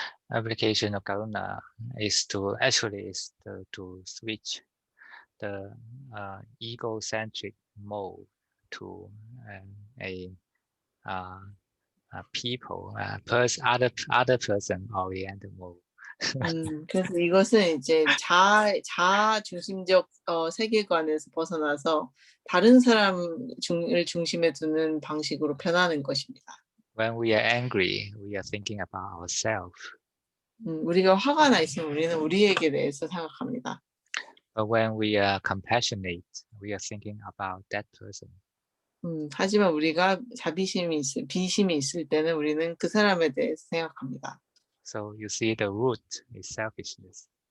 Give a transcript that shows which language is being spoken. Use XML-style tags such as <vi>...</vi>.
<en>Application of karuna is to switch the egocentric mode to a people, other person oriented mode.</en> <ko>그래서 이것은 이제 자아 중심적 세계관에서 벗어나서 다른 사람을 중심에 두는 방식으로 변하는 것입니다.</ko> <en>When we are angry, we are thinking about ourselves.</en> <ko>우리가 화가 나 있으면 우리는 우리에게 대해서 생각합니다.</ko> <en>But when we are compassionate, we are thinking about that person.</en> <ko>하지만 우리가 비심이 있을 때는 우리는 그 사람에 대해서 생각합니다.</ko> <en>So you see, the root is selfishness.</en>